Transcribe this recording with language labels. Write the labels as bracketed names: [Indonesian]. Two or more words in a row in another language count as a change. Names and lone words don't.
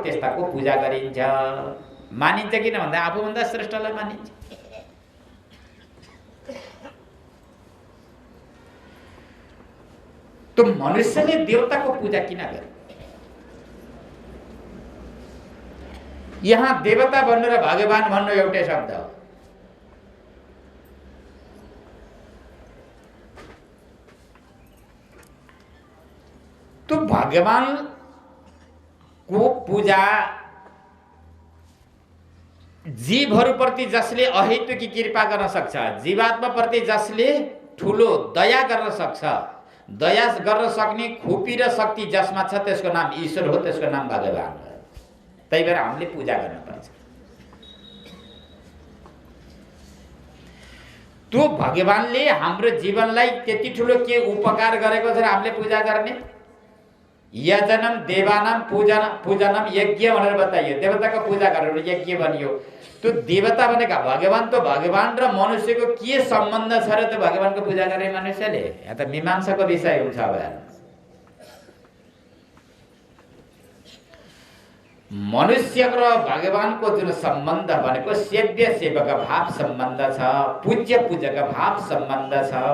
[Nepali] त्यस्ताको पूजा गरिन्छ, मानिन्छ। किन भन्दा आफूभन्दा श्रेष्ठलाई मानिन्छ। तो मनुष्यले देवताको पूजा किन गर्छ? यहाँ देवता भन्नु र भगवान भन्नु एउटै शब्द हो। तो भगवान को पूजा जीवहरूप्रति जसले अहेतुकी कृपा गर्न सक्छ, जीवात्मा प्रति जसले ठुलो दया गर्न सक्छ, दया गर्न सक्ने खुपी र शक्ति जसमा छ त्यसको नाम ईश्वर हो, त्यसको नाम भगवान हो। त्यही भएर हामीले पूजा गर्नुपर्छ। त्यो भगवानले हाम्रो जीवनलाई त्यति ठुलो के उपकार गरेको छ र हामीले पूजा गर्ने। यजनम देवानाम पूजनम यज्ञ भनेर बताइयो। देवताको पूजा गर्नु यज्ञ भनियो। त्यो देवता भनेका भगवान, तो भगवान र मनुष्यको के सम्बन्ध छ र त्यो भगवानको पूजा गर्ने मनुष्यले? यहाँ त मीमांसाको विषय हुन्छ। अब मनुष्य र भगवानको जुन सम्बन्ध भनेको सेव्य सेवक भाव सम्बन्ध छ, पूज्य पूजक भाव सम्बन्ध छ।